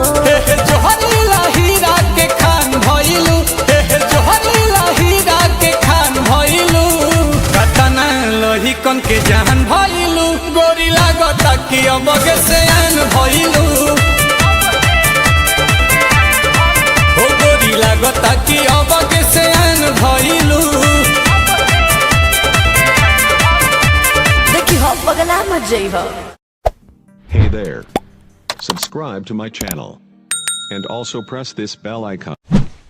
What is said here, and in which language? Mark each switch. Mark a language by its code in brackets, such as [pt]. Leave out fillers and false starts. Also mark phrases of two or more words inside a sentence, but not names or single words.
[bho] जोहरीला हीरा के खान भइलू, जोहरीला हीरा के खान भइलू, कतना लहिकन के जान भइलू, गोरी लागत कि अब के सियान भइलू। लागता कि अब के सियान भइलू। देखी हो पगला मत जाई हो। [en] Hey there. Subscribe to my channel. And also press this bell icon.